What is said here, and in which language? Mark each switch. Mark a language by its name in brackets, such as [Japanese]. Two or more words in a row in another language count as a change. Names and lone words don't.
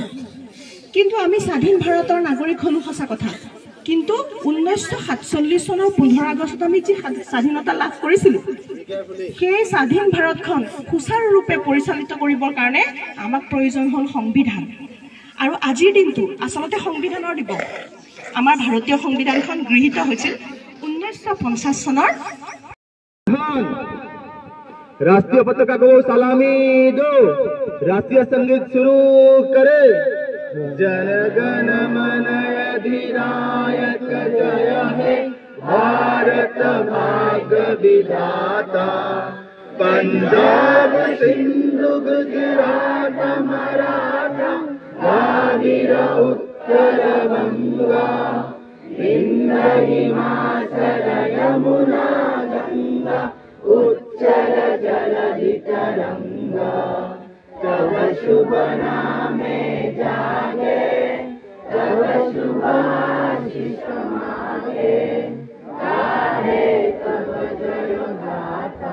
[Assamese] কিন্তু আমি স্বাধীন ভাৰতৰ নাগৰিক হ'লোঁ সঁচা কথা, কিন্তু 1947 চনৰ 15 আগষ্টত আমি যি স্বাধীনতা লাভ কৰিছিলোঁ, সেই স্বাধীন ভাৰতখন সুচাৰুৰূপে পৰিচালিত কৰিবৰ কাৰণে আমাক প্ৰয়োজন হ'ল সংবিধান। আৰু আজিৰ দিনটো আচলতে সংবিধানৰ দিৱস। আমাৰ ভাৰতীয় সংবিধানখন গৃহীত হৈছিল 1950 চনৰ। [Hindi] राष्ट्रीय पताका को सलामी दो, राष्ट्रीय संगीत शुरू करे। [Bangla] জন গণ মন অধিনায়ক জয় হে ভারত ভাগ্য বিধাতা। পঞ্জাব সিন্ধু গুজরাট মারাঠা দ্রাবিড় উত্তর বঙ্গ, হিন্দ হিমাচল যমুনা গঙ্গা, উচ্চল জলধি তরঙ্গ। তব শুভ নামে জাগে, তব শুভ আশিস মাগে, গাহে তব জয় গাথা।